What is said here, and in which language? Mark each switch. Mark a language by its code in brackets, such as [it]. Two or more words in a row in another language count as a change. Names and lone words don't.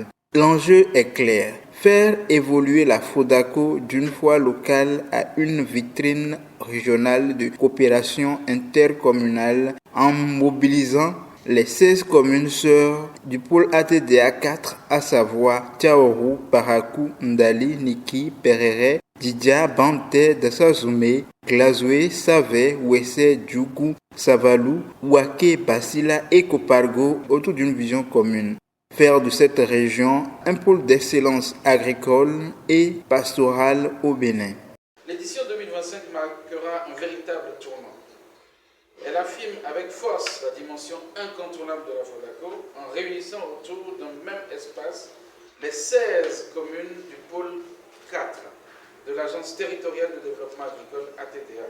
[fr] L'enjeu est clair, faire évoluer la FODACO d'une foire locale à une vitrine régionale de coopération intercommunale en mobilisant les 16 communes sœurs du pôle ATDA 4, à savoir Tiaourou, Parakou, Ndali, Niki, Perere, Didia, Banté, Dassazoumé, Glazoué, Savé, Ouessé, Djougou, Savalou, Ouaké, Basila et Kopargo autour d'une vision commune. Faire de cette région un pôle d'excellence agricole et pastorale au Bénin. L'édition 2025 marquera un véritable tournant. Elle affirme avec force la dimension incontournable de la FODACO en réunissant autour d'un même espace les 16 communes du pôle 4 de l'Agence territoriale de développement agricole ATDA.